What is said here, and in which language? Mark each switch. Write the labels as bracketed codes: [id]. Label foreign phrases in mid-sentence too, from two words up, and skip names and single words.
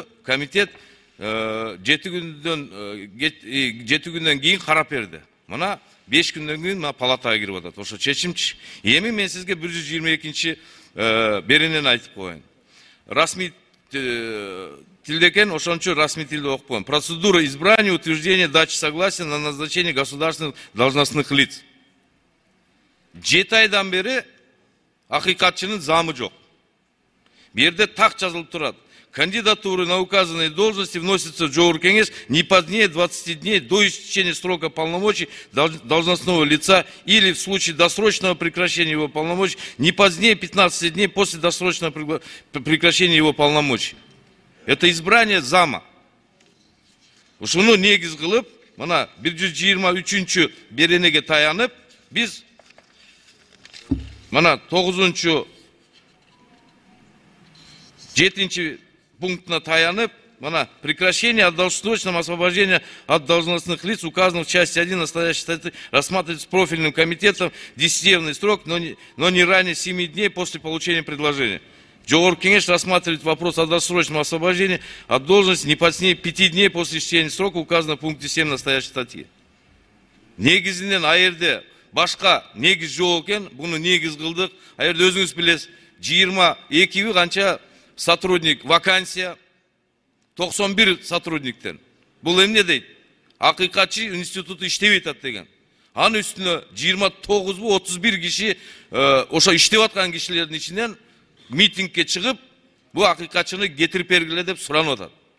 [ky] Комитет 7 күндөн кийин карап берди. Мына 5 күндөн кийин мына палатага кирип атат. Ошо чечимчи. Эми мен сизге 122-чи беренени айтып коеюн. Расмий тилдекен, ошончо расмий тилде окуп коеюн. [ru] Процедура избрания, утверждения, дачи согласия на назначение государственных должностных лиц. [ky] 7 айдан бери акыйкатчынын замы жок. Берде так жазылып турат. [ru] Кандидатуры на указанные должности вносятся в Жогорку кеңеш не позднее 20 дней до истечения срока полномочий должностного лица или в случае досрочного прекращения его полномочий не позднее 15 дней после досрочного прекращения его полномочий. Это избрание зама. [ky] Ушуну негиз кылып, мына 123-чү беренеге таянып, биз мына 9-7 пунктына таянып, мына [ru] прекращение от досрочного освобождения от должностных лиц, указанных в части 1 настоящей статьи, рассматривается профильным комитетом 10-дневный срок, но не ранее 7 дней после получения предложения. Жогорку кеңеш рассматривает вопрос о досрочном освобождении от должности не позднее 5 дней после истечения срока, указанного в пункте 7 настоящей статьи. [ky] Негизинен айырды башка негиз жок экен, буну негиз кылдык. Айырды өзүңүз билесиз, 22 канча сотрудник вакансия, 91 сотрудниктен. Бул эмне дейт? Акыйкатчы институту иштебей атат деген. Анын үстүнө 29-31 киши ошо иштеп аткан кишилердин ичинен митингке чыгып, бу акыйкатчыны кетирип бергиле деп суранып атат.